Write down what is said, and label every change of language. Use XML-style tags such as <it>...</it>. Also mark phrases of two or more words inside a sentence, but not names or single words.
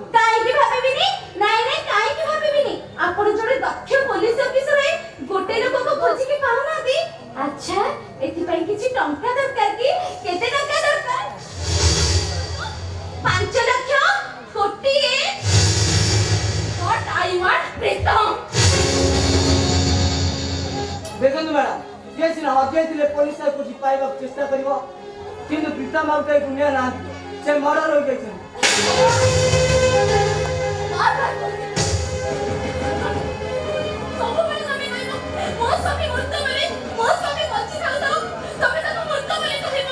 <or>କାହିଁକି ଭାବିବିନି? ନାଇଁ କାହିଁକି ଭାବିବିନି? ଆପଣ ଜଣେ ଦକ୍ଷ ପୋଲିସ ଅଫିସର ହେଇ ଗୋଟେ ଲୋକକୁ ଖୋଜିକି ପାଉନାହାନ୍ତି। ଆଚ୍ଛା ଏଥିପାଇଁ କିଛି ଟଙ୍କା ଦରକାର କି? କେତେ ଟଙ୍କା ଦରକାର? 5 ଲକ୍ଷ? କୋଟିଏ?</or> <en>What I want ପ୍ରୀତମ।</en> <or>ଦେଖନ୍ତୁ ମ୍ୟାଡାମ, ଯିଏ ସିନା ହଜିଯାଇଥିଲେ ପୋଲିସ ତାକୁ ଖୋଜି ପାଇବାକୁ ଚେଷ୍ଟା କରିବ, କିନ୍ତୁ ପ୍ରୀତମ ଆଉ କେହି ଦୁନିଆ ନାହାନ୍ତି, ସେ ମର୍ଡର ହୋଇଯାଇଛନ୍ତି। ସବୁବେଳେ ତମେ କହିବ ମୋ ସ୍ୱାମୀ ମୃତ ବୋଲି, ମୋ ସ୍ୱାମୀ ବଞ୍ଚି ଥାଉ ଥାଉ ତମେ ତାକୁ ମୃତ ବୋଲି କହିବ।</or>